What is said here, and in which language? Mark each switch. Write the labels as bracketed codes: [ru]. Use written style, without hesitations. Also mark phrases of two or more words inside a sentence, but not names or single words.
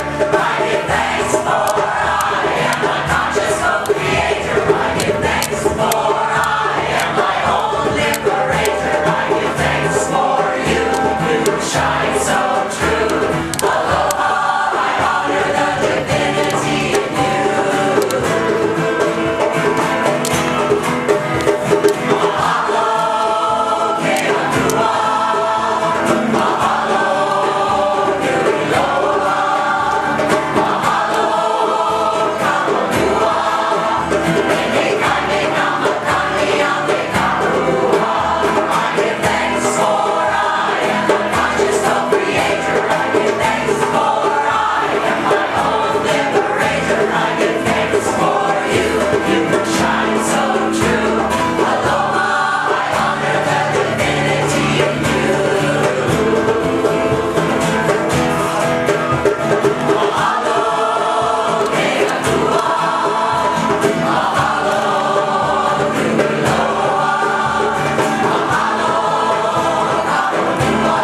[en] I give thanks for I am my conscious co-creator. I give thanks for I am my own liberator. I give thanks for you, you shine so true. Aloha, I honor the divinity in you. [haw] Mahalo, Keapua. Mahalo, nui loa. Mahalo, ka honua. Meke kai, meka makani, a meka rua. [en] I give thanks for I am the conscious co-creator. I give thanks for I am my own liberator. I give thanks for you, you shine so true. Aloha, I honor the divinity in you. [haw] Mahalo, Keapua. Mahalo, nui loa. Mahalo, ka honua.